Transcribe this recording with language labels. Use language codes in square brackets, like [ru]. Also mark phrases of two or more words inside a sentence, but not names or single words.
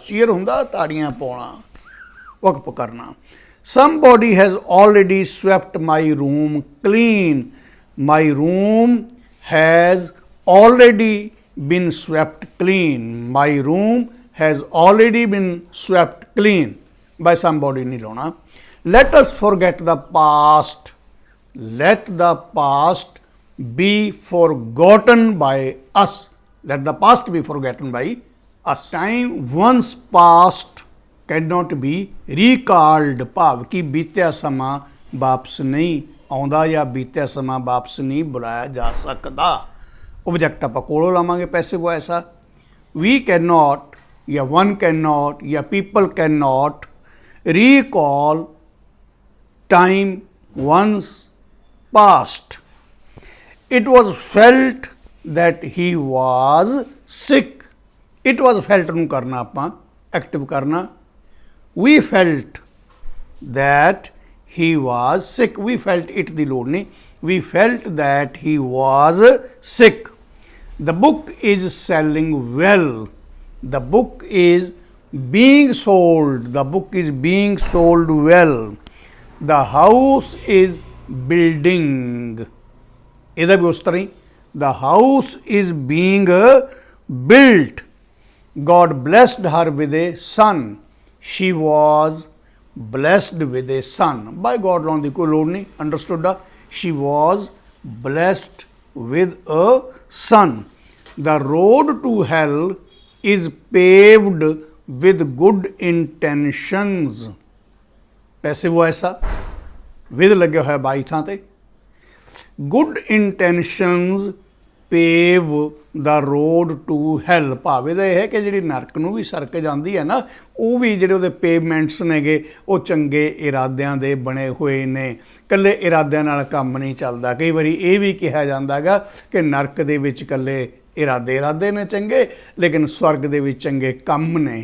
[pa] Cheer ਹੁੰਦਾ ਤਾੜੀਆਂ ਪਾਉਣਾ, ਵਕਫ ਕਰਨਾ. [en] Somebody has already swept my room clean. My room has already been swept clean. My room has already been swept clean by somebody [pa] ਨਹੀਂ ਲਾਣਾ. [en] Let us forget the past. Let the past be forgotten by us. Let the past be forgotten by us. Time once past cannot be recalled. [pa] ਭਾਵ ਕਿ ਬੀਤਿਆ ਸਮਾਂ ਵਾਪਸ ਨਹੀਂ ਆਉਂਦਾ ਜਾਂ ਬੀਤਿਆ ਸਮਾਂ ਵਾਪਸ ਨਹੀਂ ਬੁਲਾਇਆ ਜਾ ਸਕਦਾ. ਆਬਜੈਕਟ ਆਪ ਕੋਲੋਂ ਲਾਵਾਂਗੇ [en] passive voice [pa] आ. [en] We can not या one can not या people can not recall time once past. It was felt that he was sick. It was felt [pa] ਨੂੰ ਕਰਨਾ ਆਪਾਂ ਐਕਟਿਵ ਕਰਨਾ. [en] We felt that he was sick. We felt it [pa] ਦੀ ਲੋੜ ਨਹੀਂ. [en] We felt that he was sick. The book is selling well. The book is being sold. The book is being sold well. The house is building. [pa] ਇਹਦਾ ਵੀ ਉਸ ਤਰ੍ਹਾਂ ਹੀ. [en] The house is being built. God blessed her with a son. She was blessed with a son. By God [pa] ਲਾਉਣ ਦੀ ਕੋਈ ਲੋੜ ਨਹੀਂ. [en] Understood? She was blessed with a son. The road to hell is paved with good intentions. Passive voice [pa] ਆ. with ਲੱਗਿਆ ਹੋਇਆ ਬਾਈ ਥਾਂ ਤੇ. [en] Good intentions pave the road to hell. [pa] ਭਾਵ ਇਹਦਾ ਇਹ ਹੈ ਕਿ ਜਿਹੜੀ ਨਰਕ ਨੂੰ ਵੀ ਸੜਕ ਜਾਂਦੀ ਹੈ ਨਾ, ਉਹ ਵੀ ਜਿਹੜੇ ਉਹਦੇ ਪੇਵਮੈਂਟਸ ਨੇਗੇ ਉਹ ਚੰਗੇ ਇਰਾਦਿਆਂ ਦੇ ਬਣੇ ਹੋਏ ਨੇ. ਇਕੱਲੇ ਇਰਾਦਿਆਂ ਨਾਲ ਕੰਮ ਨਹੀਂ ਚੱਲਦਾ. ਕਈ ਵਾਰੀ ਇਹ ਵੀ ਕਿਹਾ ਜਾਂਦਾ ਗਾ ਕਿ ਨਰਕ ਦੇ ਵਿੱਚ ਇਕੱਲੇ ਇਰਾਦੇ ਨੇ ਚੰਗੇ, ਲੇਕਿਨ ਸਵਰਗ ਦੇ ਵਿੱਚ ਚੰਗੇ ਕੰਮ ਨੇ.